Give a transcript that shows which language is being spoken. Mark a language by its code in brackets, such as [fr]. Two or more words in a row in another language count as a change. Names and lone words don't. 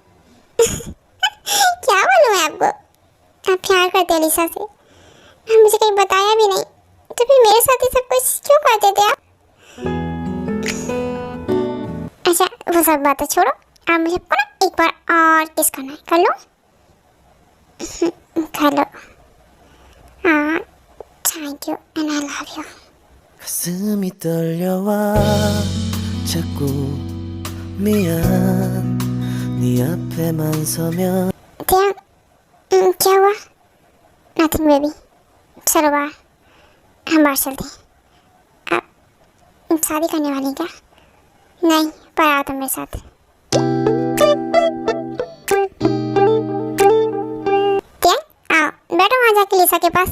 [hi] क्या बोलूँ मैं आपको, आप प्यार करते हो लिसा से और मुझे कहीं बताया भी नहीं, तो फिर मेरे साथ ही सब कुछ क्यों करते थे आप? अच्छा वो सब बातें छोड़ो, आप मुझे आपको ना एक बार और किस करना है, कर लो? कर लो। हाँ [en] thank you and I love you. [ko] 가슴이 떨려와 자꾸 미안 네 앞에만 서면 [hi] तेयन क्या हुआ? [en] nothing baby, [hi] चलो बाहर, हम बाहर चलते हैं। आप शादी करने वाली हैं क्या? नहीं पर आओ तुम मेरे साथ। तेयन आओ बैठो वहाँ जाके लिसा के पास।